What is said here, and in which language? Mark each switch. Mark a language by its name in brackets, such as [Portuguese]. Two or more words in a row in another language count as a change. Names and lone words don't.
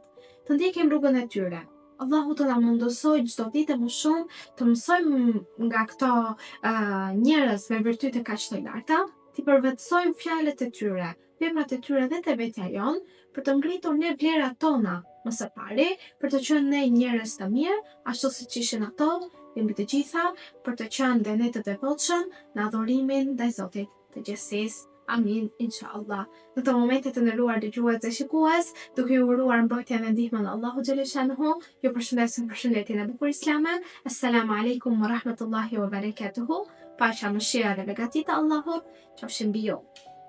[Albanian] Të ndjekim rrugën e tyre. Allahu të na mundësoj çdo ditë më shumë të mësojmë nga këto njerëz me virtyte kaq të larta, të përvetësojmë fjalët e tyre, veprat e tyre dhe të vetja jonë, për të ngritur ne vlerat tona më së pari, për të qenë ne njerëz të mirë, ashtu siç ishin ato, dhe mbi të gjitha për të qenë dhe ne të devotshëm në adhurimin ndaj Zotit të gjithësisë. [Arabic] آمين، إن شاء الله. [Albanian] Në të momentet të nderuar dëgjues dhe shikues, duke ju uruar mbrojtjen dhe ndihmën e Allahut xhaleshanuhu, ju përshëndesim përshëndetjen e bukur islame. [Arabic] السلام عليكم ورحمة الله وبركاته. [Albanian] Paqja, mëshira dhe begatit e Allahut qofshin mbi ju.